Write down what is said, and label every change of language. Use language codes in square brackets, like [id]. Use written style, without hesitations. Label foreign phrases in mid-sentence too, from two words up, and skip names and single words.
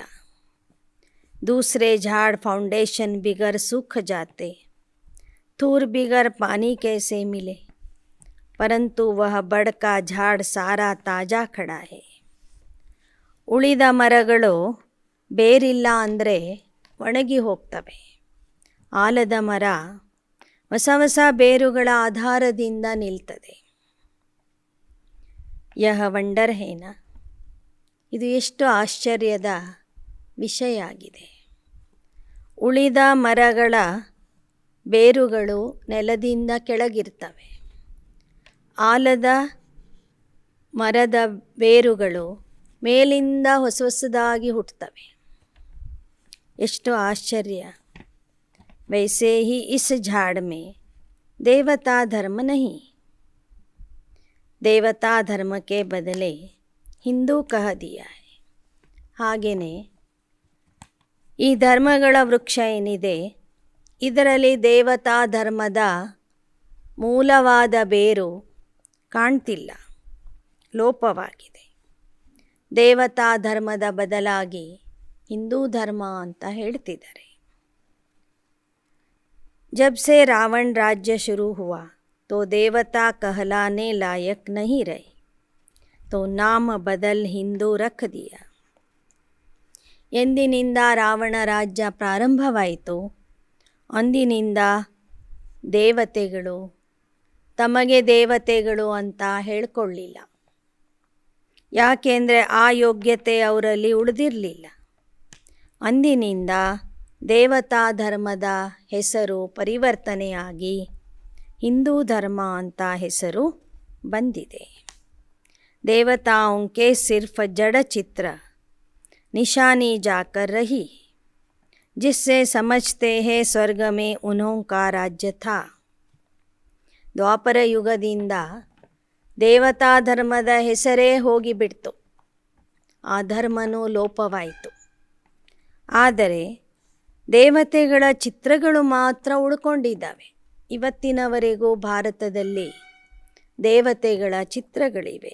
[hi] दूसरे झाड़ फाउंडेशन बिगर सूख जाते, थूर बिगर पानी कैसे मिले, परंतु वह बड़ का झाड़ सारा ताज़ा खड़ा है. [kn] ಉಳಿದ ಮರಗಳು ಬೇರಿಲ್ಲ ಅಂದರೆ ಒಣಗಿ ಹೋಗ್ತವೆ. ಆಲದ ಮರ ಹೊಸ ಹೊಸ ಬೇರುಗಳ ಆಧಾರದಿಂದ ನಿಲ್ತದೆ. [hi] यह वंडर है न, [kn] ಇದು ಎಷ್ಟು ಆಶ್ಚರ್ಯದ ವಿಷಯ ಆಗಿದೆ. ಉಳಿದ ಮರಗಳ ಬೇರುಗಳು ನೆಲದಿಂದ ಕೆಳಗಿರ್ತವೆ, ಆಲದ ಮರದ ಬೇರುಗಳು ಮೇಲಿಂದ ಹೊಸ ಹೊಸದಾಗಿ ಹುಟ್ಟುತ್ತವೆ. ಎಷ್ಟು ಆಶ್ಚರ್ಯ. [hi] वैसे ही इस झाड़ में देवता धर्म नहीं, देवता धर्म के बदले हिंदू कह दिया है. [kn] ಹಾಗೆಯೇ ಈ ಧರ್ಮಗಳ ವೃಕ್ಷ ಏನಿದೆ ಇದರಲ್ಲಿ ದೇವತಾ ಧರ್ಮದ ಮೂಲವಾದ ಬೇರು ಕಾಣ್ತಿಲ್ಲ, ಲೋಪವಾಗಿದೆ. ದೇವತಾ ಧರ್ಮದ ಬದಲಾಗಿ ಹಿಂದೂ ಧರ್ಮ ಅಂತ ಹೇಳ್ತಿದ್ದಾರೆ. [hi] जब से रावण राज्य शुरू हुआ तो देवता कहलाने लायक नहीं रहे, तो नाम बदल हिंदू रख दिया. [kn] ಎಂದಿನಿಂದ ರಾವಣ ರಾಜ್ಯ ಪ್ರಾರಂಭವಾಯಿತು ಅಂದಿನಿಂದ ದೇವತೆಗಳು ತಮಗೆ ದೇವತೆಗಳು ಅಂತ ಹೇಳ್ಕೊಳ್ಳಿಲ್ಲ. ಯಾಕೆಂದರೆ ಆ ಯೋಗ್ಯತೆ ಅವರಲ್ಲಿ ಉಳಿದಿರಲಿಲ್ಲ. ಅಂದಿನಿಂದ ದೇವತಾ ಧರ್ಮದ ಹೆಸರು ಪರಿವರ್ತನೆಯಾಗಿ ಹಿಂದೂ ಧರ್ಮ ಅಂತ ಹೆಸರು ಬಂದಿದೆ. [hi] देवताओं के सिर्फ जड़ चित्र निशानी जाकर रही, जिससे समझते हैं स्वर्ग में उन्हों का राज्य था. [kn] ದ್ವಾಪರ ಯುಗದಿಂದ ದೇವತಾ ಧರ್ಮದ ಹೆಸರೇ ಹೋಗಿಬಿಡ್ತು, ಆ ಧರ್ಮನೂ ಲೋಪವಾಯಿತು. ಆದರೆ ದೇವತೆಗಳ ಚಿತ್ರಗಳು ಮಾತ್ರ ಉಳ್ಕೊಂಡಿದ್ದಾವೆ. ಇವತ್ತಿನವರೆಗೂ ಭಾರತದಲ್ಲಿ ದೇವತೆಗಳ ಚಿತ್ರಗಳಿವೆ.